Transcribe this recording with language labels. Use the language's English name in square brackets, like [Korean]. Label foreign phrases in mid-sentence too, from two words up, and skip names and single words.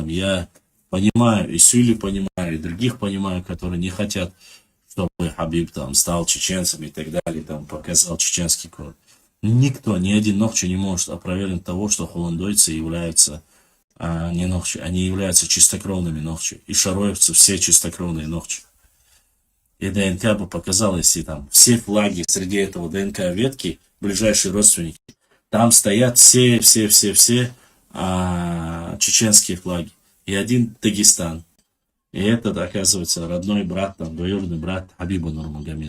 [Russian] Я понимаю, и Сюли понимаю, и других понимаю, которые не хотят, чтобы Хабиб там стал чеченцем и так далее, там показал чеченский кровь. Никто, ни один ногчи не может опровергнуть того, что холондойцы являются не нохчи. Они являются чистокровными нохчи. И шароевцы все чистокровные нохчи. И ДНК бы показала, если там все флаги среди этого ДНК ветки, ближайшие родственники, там стоят все чеченские флаги. И один Дагестан. И этот, оказывается, родной брат, там, двоюродный брат Хабиба Нурмагомеда.